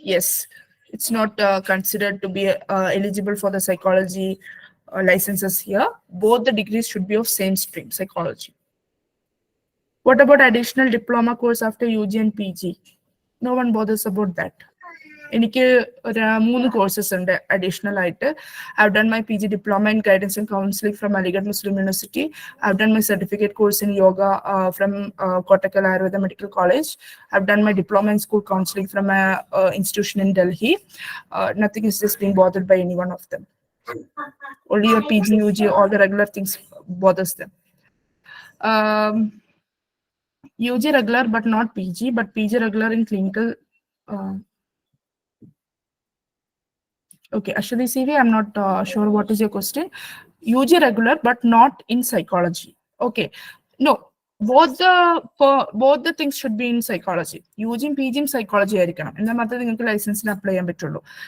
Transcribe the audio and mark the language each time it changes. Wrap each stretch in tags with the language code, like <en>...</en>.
<en>Yes, it's not considered to be eligible for the psychology licenses here. Both the degrees should be of same stream, psychology. What about additional diploma course after UG and PG? No one bothers about that.</en> <ml>എനിക്ക് 3 courses ഉണ്ട് additional ആയിട്ട്.</ml> <en>I've done my PG diploma in guidance and counseling from Aligarh Muslim University. I've done my certificate course in yoga from Kottakkal Ayurveda Medical College. I've done my diploma in school counseling from an institution in Delhi. Nothing is just being bothered by any one of them. Only your PG, UG, all the regular things bothers them. UG regular but not PG, but PG regular in clinical. Okay, Ashwini CV, I'm not sure what is your question. UG regular but not in psychology. Okay, no, both the things should be in psychology. UG and PG in psychology</en> <ml>ആയിരിക്കണം. എന്നാൽ മാത്രമേ നിങ്ങൾക്ക് ലൈസൻസിന് apply ചെയ്യാൻ പറ്റുള്ളൂ.</ml>